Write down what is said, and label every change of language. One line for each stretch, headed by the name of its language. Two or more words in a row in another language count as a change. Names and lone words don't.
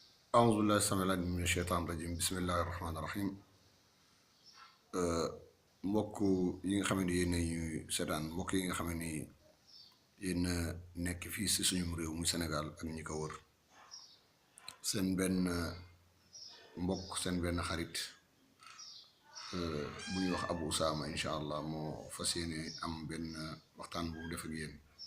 Arabic: أعوذ بالله السميع العليم من الشيطان الرجيم بسم الله الرحمن الرحيم
Wolof: mbokk yi nga xam ne yéen ñuy seetaan mbokk yi nga xam ne yéen a nekk fii si suñu réew mu Sénégal ak ñi ko wër seen benn mbokk seen benn xarit bu ñuy wax Abou Usama
Arabic: إن شاء الله
Wolof: moo fas yéene am benn waxtaan bu mu def ak yéen